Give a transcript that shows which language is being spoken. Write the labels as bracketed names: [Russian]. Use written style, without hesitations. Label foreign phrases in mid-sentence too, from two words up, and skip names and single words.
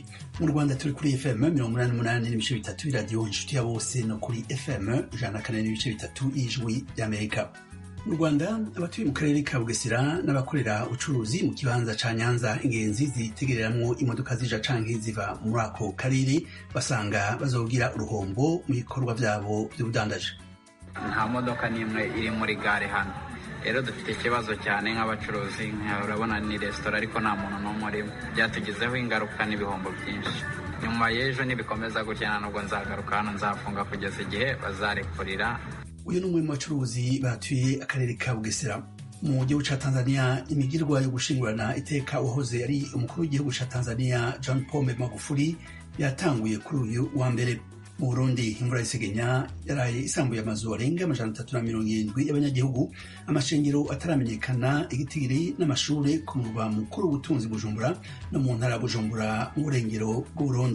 [Rundi] Mu Rwanda turi kuri FM 88.3 radio inshuti ya bose no kuri FM 104.3 Ijwi y'Amerika. Mu Rwanda abatuye mu karere ka Bugesera n'abakorera ubucuruzi mu kibanza ca Nyanza ingenzi zitegereramwo imodoka zija canke ziva muri ako karere basanga bazogira uruhombo mu bikorwa vyabo vy'ubudandaje. [Kinyarwanda] Nta modoka n'imwe iri muri gare hano. Rero dufite ikibazo cyane nk'abacuruzi, urabona ni restaurant ariko nta muntu n'umwe urimo. Byatugizeho ingaruka n'ibihombo byinshi. Nyuma y'ejo nibikomeza gutya nubwo nzagaruka hano nzafunga kugeza igihe bazarekurira. [Rundi] Uyu n'umwe mu bacuruzi batuye akarere ka Bugesera. Mu gihugu ca Tanzania imigirwa yo gushingurana iteka uwahoze ari umukuru w'igihugu ca Tanzania John Pombe Magufuli yatanguye kuri uyu wa mbere. Mu Burundi imvura y'isegenya yaraye isambuye amazu arenga 370 y'abanyagihugu, amashengero ataramenyekana, igitigiri n'amashure ku murwa mukuru w'ubutunzi Bujumbura no mu ntara Bujumbura mu burengero bw'Uburundi.